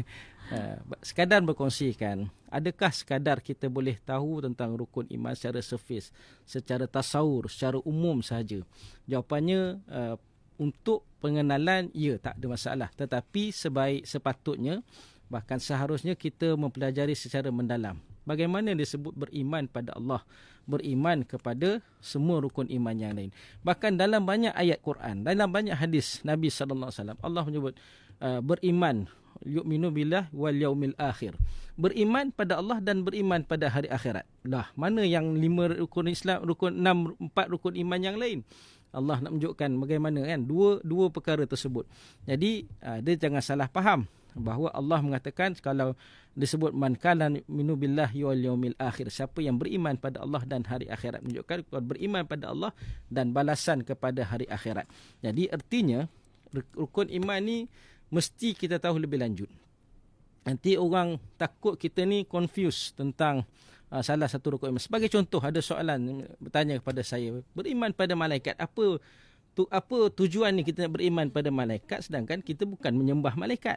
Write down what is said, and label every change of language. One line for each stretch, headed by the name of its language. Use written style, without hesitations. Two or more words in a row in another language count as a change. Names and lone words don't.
Malay: Sekadar berkongsikan, adakah sekadar kita boleh tahu tentang rukun iman secara surface, secara tasawur, secara umum sahaja? Jawapannya, untuk pengenalan, ya, tak ada masalah. Tetapi sepatutnya, bahkan seharusnya kita mempelajari secara mendalam. Bagaimana disebut beriman pada Allah, beriman kepada semua rukun iman yang lain. Bahkan dalam banyak ayat Quran, dalam banyak hadis Nabi SAW, Allah menyebut beriman,
Arabic: يؤمن بالله واليوم الآخر.
Malay: Beriman pada Allah dan beriman pada hari akhirat. Lah, mana yang 5 rukun Islam, 4 rukun iman yang lain? Allah nak menunjukkan bagaimana kan dua perkara tersebut. Jadi dia jangan salah faham bahawa Allah mengatakan kalau disebut
Arabic: من كان يؤمن بالله واليوم الآخر,
Malay: siapa yang beriman pada Allah dan hari akhirat, menunjukkan beriman pada Allah dan balasan kepada hari akhirat. Jadi artinya rukun iman ni mesti kita tahu lebih lanjut. Nanti orang takut kita ni confuse tentang salah satu rukun iman. Sebagai contoh, ada soalan bertanya kepada saya, beriman pada malaikat, apa tujuan ni kita nak beriman pada malaikat sedangkan kita bukan menyembah malaikat.